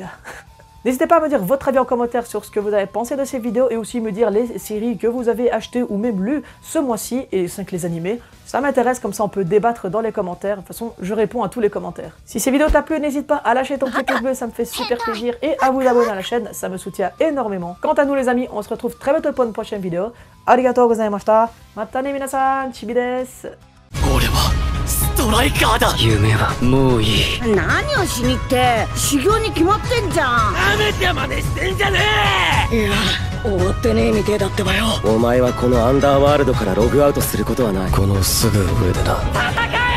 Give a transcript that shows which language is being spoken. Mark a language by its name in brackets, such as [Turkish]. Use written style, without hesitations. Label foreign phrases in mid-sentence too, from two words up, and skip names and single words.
[French] N'hésitez pas à me dire votre avis en commentaire sur ce que vous avez pensé de ces vidéos et aussi me dire les séries que vous avez achetées ou même lues ce mois-ci et 5 les animés. Ça m'intéresse, comme ça on peut débattre dans les commentaires. De toute façon, je réponds à tous les commentaires. Si ces vidéos t'a plu, n'hésite pas à lâcher ton petit pouce bleu, ça me fait super plaisir, et à vous abonner à la chaîne, ça me soutient énormément. Quant à nous les amis, on se retrouve très bientôt pour une prochaine vidéo. [Japanese] ありがとうございました。またね皆さん、ちびです. ストライカーだ。夢はもういい。何をしにって修行に決まってんじゃん。なめて真似してんじゃねえ。いや終わってねえみてえだってばよ。お前はこのアンダーワールドからログアウトすることはない。このすぐ上でな。